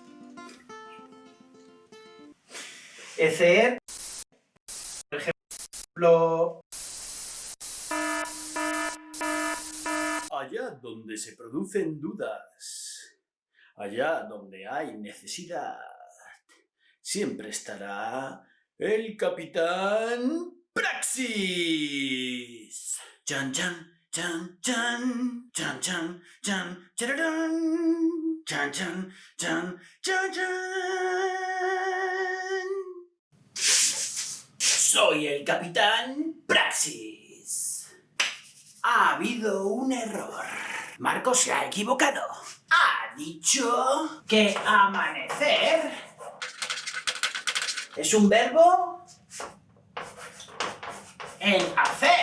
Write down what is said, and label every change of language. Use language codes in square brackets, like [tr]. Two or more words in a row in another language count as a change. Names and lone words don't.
[es] Ecer, por ejemplo, allá donde se producen dudas, allá donde hay necesidad, siempre estará el Capitán Praxis. Chan chan chan chan chan chan chan chararán, chan chan chan chan chan. Soy el Capitán Praxis. Ha habido un error. Marcos se ha equivocado. Ha dicho que amanecer es un verbo en hacer.